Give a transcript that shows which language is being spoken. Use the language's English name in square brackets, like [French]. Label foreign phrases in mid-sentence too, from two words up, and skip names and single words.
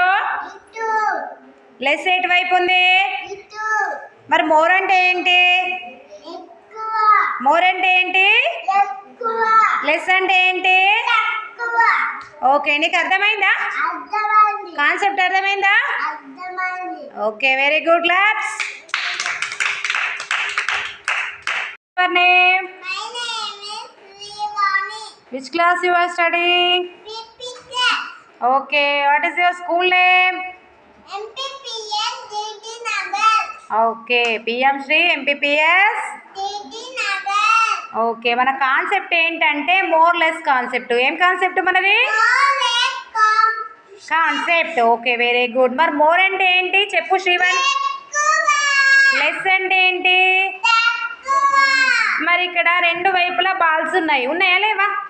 [Telugu] లెస్ ఎటు వైపు ఉంది? మరి మోర్ అంటే ఏంటి? మోర్ అంటే ఏంటి? లెస్ అంటే ఏంటి? ఓకే, నీకు అర్థమైందా? కాన్సెప్ట్ అర్థమైందా? [English] Okay, very good. Claps. Your name? My name is Srivani. Which class you are studying? PPK. Okay, what is your school name? MPPS DD Nagar. Okay, PM Shri MPPS DD Nagar. [Telugu] ఓకే, మన కాన్సెప్ట్ ఏంటంటే [English] moreless concept. [Telugu] ఏం కాన్సెప్ట్ మనది? [English] concept. Okay, very good. [Telugu] మరి మోర్ అంటే ఏంటి చెప్పు శ్రీవాణి. లెస్ అంటే ఏంటి? మరి ఇక్కడ రెండు వైపులా బాల్స్ ఉన్నాయా లేవా?